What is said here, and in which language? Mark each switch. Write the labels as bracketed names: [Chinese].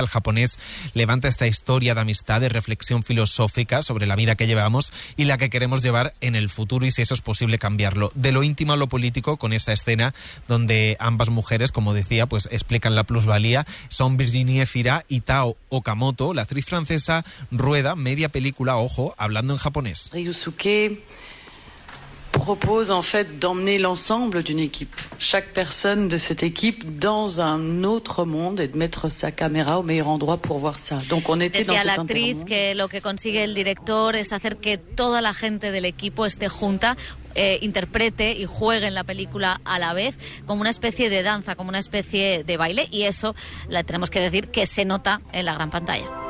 [Spanish] El japonés levanta esta historia de amistad, de reflexión filosófica sobre la vida que llevamos y la que queremos llevar en el futuro, y si eso es posible cambiarlo. De lo íntimo a lo político, con esa escena donde ambas mujeres, como decía decía, pues explican la plusvalía. Son Virginie Efira y Tao Okamoto. La actriz francesa rueda media película, ojo, hablando en japonés. [French] Ryusuke propose en fait d'emmener l'ensemble d'une équipe, chaque personne de cette équipe dans un autre monde et de mettre sa caméra au meilleur endroit pour voir ça. Donc on était [Spanish] decía [French] dans [Spanish] la actriz que lo que consigue el director es hacer que toda la gente del equipo esté junta, interprete y juegue en la película a la vez, como una especie de danza, como una especie de baile, y eso la tenemos que decir que se nota en la gran pantalla.